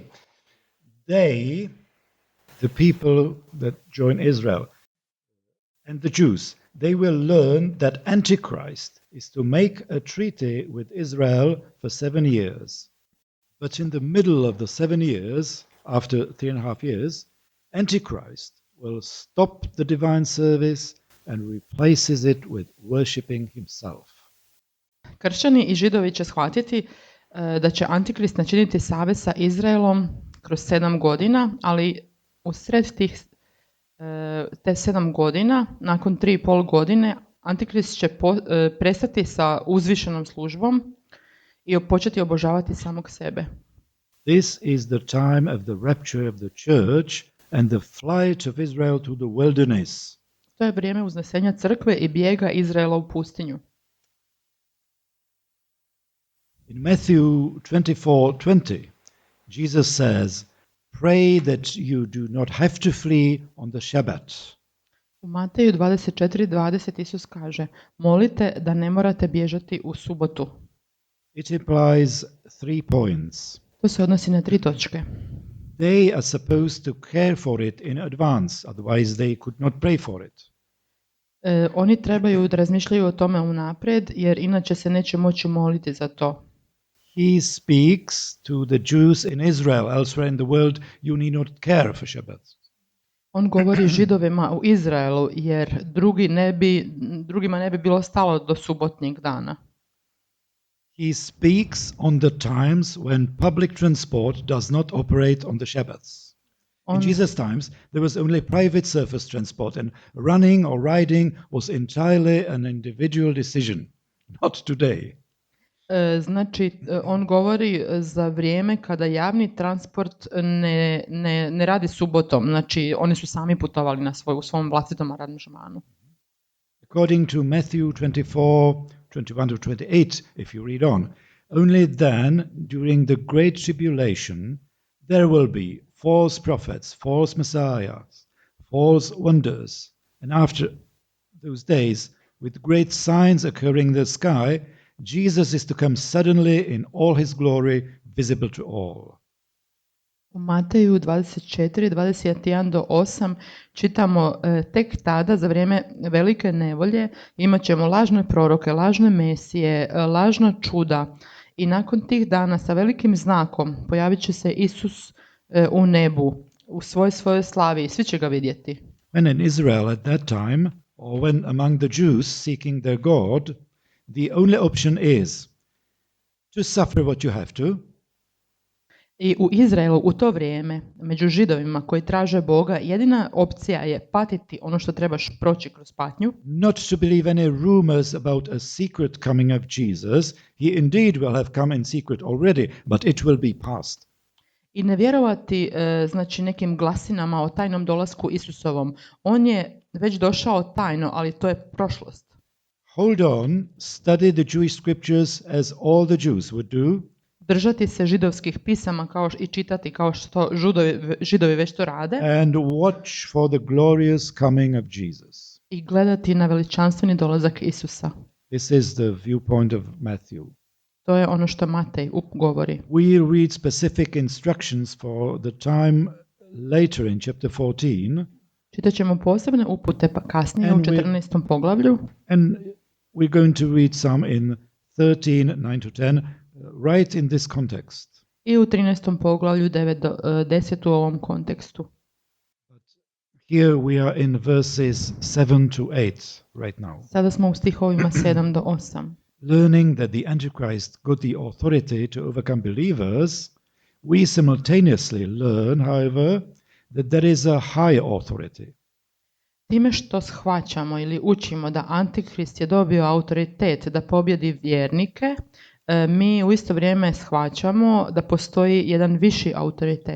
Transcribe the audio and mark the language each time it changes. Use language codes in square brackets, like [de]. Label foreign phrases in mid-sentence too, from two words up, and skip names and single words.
[en] They, the people that join Israel and the Jews, they will learn that Antichrist is to make a treaty with Israel for 7 years. But in the middle of the 7 years, after 3.5 years, Antichrist will stop the divine service and replaces it with worshipping himself. [hr] Kršćani i Židovi će shvatiti da će Antikrist načiniti savez sa Izraelom kroz 7 godina, ali u sred te 7 godina, nakon 3,5 godine, Antikrist će prestati sa uzvišenom službom i početi obožavati samog sebe. [en] This is the time of the rapture of the church and the flight of Israel to the wilderness. [hr] To je vrijeme uznesenja crkve i bijega Izraela u pustinju. [en] In Matthew 24:20, Jesus says, "Pray that you do not have to flee on the Shabbat." [hr] U Mateju 24:20 Isus kaže: molite da ne morate bježati u subotu. [en] It implies 3 points. [hr] To se odnosi na 3 točke. [en] They are supposed to care for it in advance, otherwise they could not pray for it. [hr] Oni trebaju da razmišljaju o tome unaprijed, jer inače se neće moći moliti za to. [en] He speaks to the Jews in Israel, elsewhere in the world, you need not care for Shabbat. [hr] On govori Židovima u Izraelu, jer drugima ne bi bilo stalo do subotnjeg dana. [en] He speaks on the times when public transport does not operate on the Shabbats. In Jesus' times, there was only private surface transport, and running or riding was entirely an individual decision, not today. [hr] Znači, on govori za vrijeme kada javni transport ne radi subotom. Znači, oni su sami putovali u svom vlastitom aranžmanu. [en] According to Matthew 24:21-28, if you read on, only then, during the great tribulation, there will be false prophets, false messiahs, false wonders, and after those days, with great signs occurring in the sky, Jesus is to come suddenly in all his glory, visible to all. [hr] U Mateju 24:21-8 čitamo tek tada za vrijeme velike nevolje imat ćemo lažne proroke, lažne mesije, lažna čuda i nakon tih dana sa velikim znakom pojavit će se Isus u nebu u svojoj slavi i svi će ga vidjeti. [en] When in Israel at that time, or when among the Jews seeking their God, the only option is to suffer what you have to. [hr] I u Izraelu u to vrijeme, među Židovima koji traže Boga, jedina opcija je patiti ono što trebaš proći kroz patnju. [en] Not to believe any rumors about a secret coming of Jesus. He indeed will have come in secret already, but it will be past. [hr] I ne vjerovati znači nekim glasinama o tajnom dolasku Isusovom. On je već došao tajno, ali to je prošlost. [en] Hold on, study the Jewish scriptures as all the Jews would do. [hr] Držati se židovskih pisama i čitati kao što Židovi već to rade. [en] And watch for the glorious coming of Jesus. [hr] I gledati na veličanstveni dolazak Isusa. [en] This is the viewpoint of Matthew. [hr] To je ono što Matej govori. [en] We read specific instructions for the time later in chapter 14. [hr] Čitat ćemo posebne upute kasnije u 14. poglavlju. [en] And we're going to read some in 13:9-10, right in this context. [hr] I u 13. poglavlju 9-10 u ovom kontekstu. [en] Here we are in verses 7-8 right now. [hr] Sada smo u stihovima 7-8. [en] Learning that the Antichrist got the authority to overcome believers, we simultaneously learn, however, that there is a higher authority. [hr] Time što shvaćamo ili učimo da Antikrist je dobio autoritet da pobjedi vjernike, mi u isto vrijeme shvaćamo da postoji jedan viši autoritet.